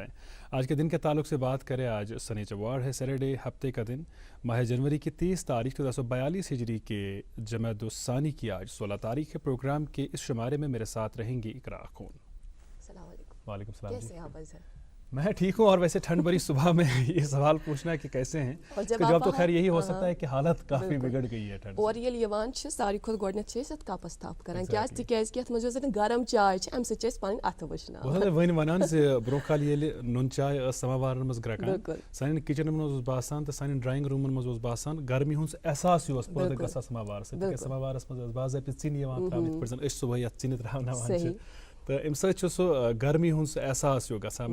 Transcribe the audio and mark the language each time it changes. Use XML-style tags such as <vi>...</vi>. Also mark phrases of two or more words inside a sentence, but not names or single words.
<ur>آج کے دن کے تعلق سے بات کریں، آج سنیچروار ہے، سیٹرڈے، ہفتے کا دن، ماہ جنوری کی 30 تاریخ 1442 ہجری کے جمادی الثانی کی آج 16 تاریخ ہے۔ پروگرام کے اس شمارے میں میرے ساتھ رہیں گی اقراء خون۔ السلام علیکم۔ وعلیکم السلام۔ کیسے آپ ہیں؟ میں ٹھیک ہوں، اور ویسے ٹھنڈ بری صبح میں یہ سوال پوچھنا ہے کہ کیسے ہیں، اس کا جواب تو خیر یہی ہو سکتا ہے کہ حالت کافی بگڑ گئی ہے ٹھنڈ۔</ur> <ks>اور ییٚلہِ یِوان چھِ ساروی کھۄتہٕ گۄڈٕنٮ۪تھ چھِ أسۍ اَتھ کَپَس تھپھ کران، کیٛازِ تِکیٛازِ کہِ اَتھ منٛز یۄس زَن گرم چاے چھِ اَمہِ سۭتۍ چھِ أسۍ پَنٕنۍ اَتھٕ وٕشناوان۔ بہٕ وۄنۍ وَنان زِ برونٛہہ کالہِ ییٚلہِ نُن چاے ٲس سماوارن منٛز گرٛٮ۪کان، سانٮ۪ن کِچنن منٛز اوس باسان تہٕ سانٮ۪ن</ks> <en>drawing rooms</en> <ks>منٛز اوس باسان گرمی ہُنٛد احساس اوس پٲدٕ گژھان سماوارس سۭتۍ، تِکیٛازِ سماوارس منٛز ٲس باضٲبطہٕ ژِنہِ یِوان ترٛاونہٕ، یِتھ پٲٹھۍ زن أسۍ صبحٲے یتھ ژِنہِ ترٛاوناوان چھِ، تہٕ اَمہِ سۭتۍ چھُ سُہ گرمی ہُنٛد سُہ احساس ہیوٗ گژھان۔</ks>